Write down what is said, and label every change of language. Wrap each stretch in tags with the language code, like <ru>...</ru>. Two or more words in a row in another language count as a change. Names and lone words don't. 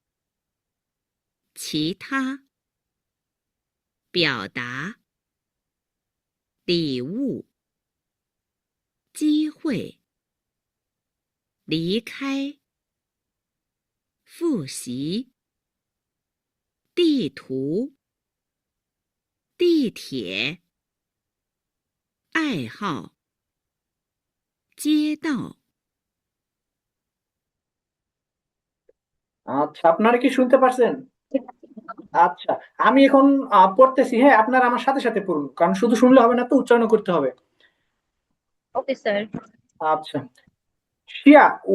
<zh>其他、表达、礼物、机会、离开、复习、地图、地铁、爱好、街道。</zh> <bn>আচ্ছা, আপনারা কি শুনতে পারছেন? আচ্ছা, আমি এখন পড়তেছি, হ্যাঁ, আপনারা আমার সাথে সাথে পড়ুন, কারণ শুধু শুনলে হবে না, তো উচ্চারণ করতে হবে। ওকে স্যার আচ্ছা, শিয়া উ,</bn>